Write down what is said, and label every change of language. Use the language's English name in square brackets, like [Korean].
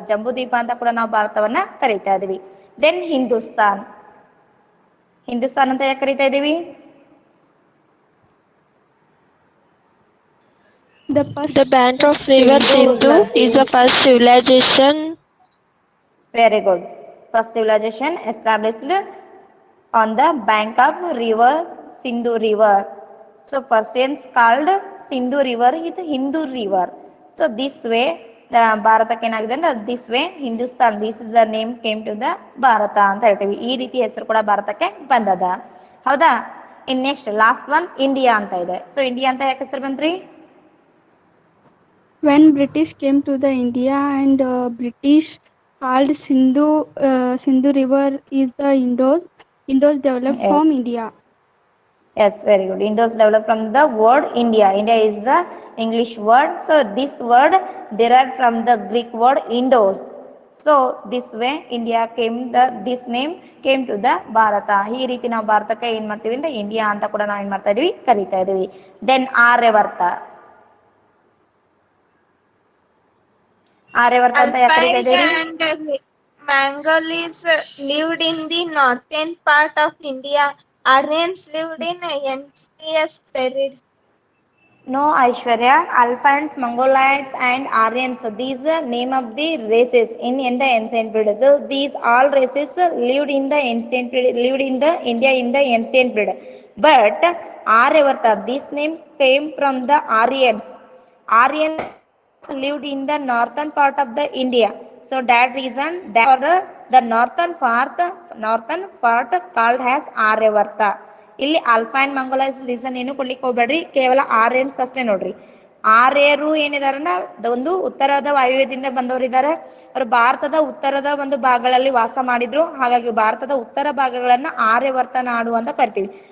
[Kannada] Jambudvipa ಅಂತ ಕೂಡ ನಾವು ಭಾರತವನ್ನ ಕರೀತಾ ಇದೀವಿ. Then ಹಿಂದೂಸ್ತಾನ್ ಅಂತ ಯಾಕೆ ಕರೀತಾ ಇದೀವಿ? [English] The bank of river Sindhu is the first civilization. Very good. First civilization established on the bank of river Sindhu river. So Persians called Sindhu river is Hindu river. So this way the [Kannada] ಭಾರತಕ್ಕೆ ಏನಾಗಿದೆ ಅಂದ್ರೆ [English] this way Hindustan, this is the name came to the Bharat [Kannada] ಅಂತ ಹೇಳ್ತೀವಿ. ಈ ರೀತಿ ಹೆಸರು ಕೂಡ ಭಾರತಕ್ಕೆ ಬಂದದ. ಹೌದಾ? [English] in next last one [Kannada] ಇಂಡಿಯಾ ಅಂತ ಇದೆ. ಸೊ ಇಂಡಿಯಾ ಅಂತ ಯಾಕೆ ಹೆಸರು ಬಂತ್ರಿ? [English] when British came to the India and British called Sindhu river is the Indus developed Yes. from India. Yes, very good. Indus developed from the word India. India is the English word. So this word derived from the Greek word Indos. So this way this name came to the Bharata. [Kannada] ಈ ರೀತಿ ನಾವು ಭಾರತಕ್ಕೆ ಏನ್ ಮಾಡ್ತೀವಿ ಅಂದ್ರೆ India ಅಂತ ಕೂಡ ನಾವು ಏನ್ ಮಾಡ್ತಾ ಇದೀವಿ, ಕರೀತಾ ಇದೀವಿ. ದೆನ್ ಆರ್ಯವರ್ತ ಅಂತ ಯಾಕೆ ಕರೀತಾ ಇದೀವಿ? [English] Mongols lived in the northern part of India. Aryans lived in ancient period. No, Aishwarya. Alphans, Mongolites, and Aryans. These are name of the races in the ancient period. So these all races lived in the ancient period, lived in the India in the ancient period. But Aryavarta, this name came from the Aryans. Aryans lived in the northern part of the India. So that reason, the northern part called has Aryavarta. [Kannada] ಇಲ್ಲಿ alpha and ಮಂಗೋಲೈಸ್ reason ಏನು ಕೊಡ್ಲಿಕ್ಕೆ ಹೋಗ್ಬೇಡ್ರಿ, ಕೇವಲ Aryans ಅಷ್ಟೇ ನೋಡ್ರಿ. ಆರ್ಯರು ಏನಿದಾರನ್ನ ಒಂದು ಉತ್ತರದ ವಾಯುವ್ಯದಿಂದ ಬಂದವರು ಇದ್ದಾರೆ. ಅವರು ಭಾರತದ ಉತ್ತರದ ಒಂದು ಭಾಗಗಳಲ್ಲಿ ವಾಸ ಮಾಡಿದ್ರು. ಹಾಗಾಗಿ ಭಾರತದ ಉತ್ತರ ಭಾಗಗಳನ್ನ ಆರ್ಯವರ್ತ ನಾಡು ಅಂತ ಕರಿತೀವಿ.